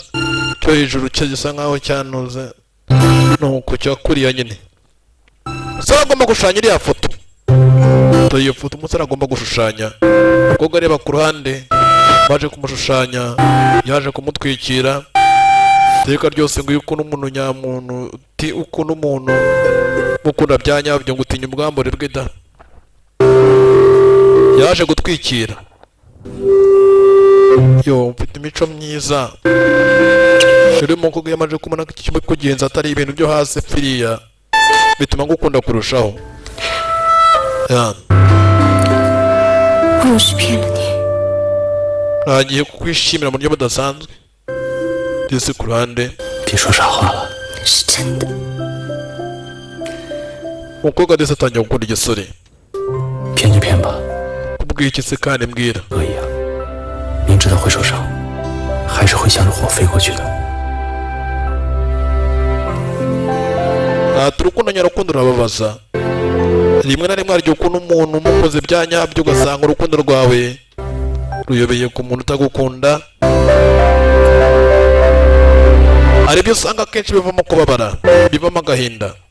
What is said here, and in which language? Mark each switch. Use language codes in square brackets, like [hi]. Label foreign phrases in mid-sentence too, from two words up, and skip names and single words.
[rw] cyo hejuru cye gisa nkaho cyanuze nuko cyakuriya nyine umusore agomba gushushanya iriya foto iyo foto umusore agomba gushushanya umukobwa areba ku ruhande baje kumushushanya yaje kumutwikira iteka ryose ngo iyo ukunda umuntu nyamuntu uti ukunda umuntu mukunda bya nyabyo ngo utinya ubwambure bwe da yaje gutwikira yo mfite imico myiza rero umukobwa yamaze kubona ko ikintu kugenza atari ibintu byo hasi pfiriya bituma ngukunda kurushaho [zh] 我是骗了你， [rw] ntagiye kukwishimira mu buryo budasanzwe ndetse ku ruhande [zh] 别说傻话了，是真的。 [rw] umukobwa ndetse atangiye gukunda igisore [zh] 骗就骗吧， [rw] kubw'iki se kandi mbwira [zh] 可以啊。明知道会受伤，还是会向着火飞过去的。 [rw] urukundo nyarukundo rurababaza rimwe na rimwe harya ukunda umuntu umukoze bya nyabyo ugasanga urukundo rwawe ruyobeye ku muntu utagukunda hari ibyo usanga akenshi bivamo kubabara bivamo agahinda